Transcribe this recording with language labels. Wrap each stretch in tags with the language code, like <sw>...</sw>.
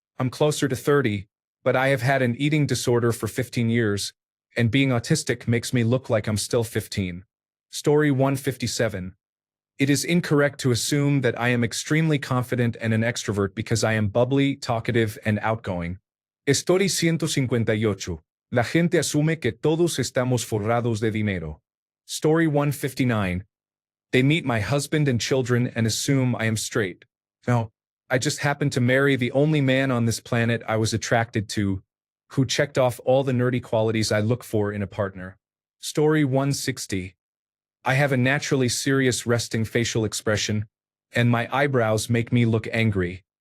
<en>I'm closer to 30, but I have had an eating disorder for 15 years, and being autistic makes me look like I'm still 15. Story 157. It is incorrect to assume that I am extremely confident and an extrovert because I am bubbly, talkative, and outgoing. Story 158.</en> <es>La gente asume que todos estamos forrados de dinero.</es> <en>Story 159. They meet my husband and children and assume I am straight. No, I just happened to marry the only man on this planet I was attracted to, who checked off all the nerdy qualities I look for in a partner. Story 160. I have a naturally serious resting facial expression, and my eyebrows make me look angry.</en>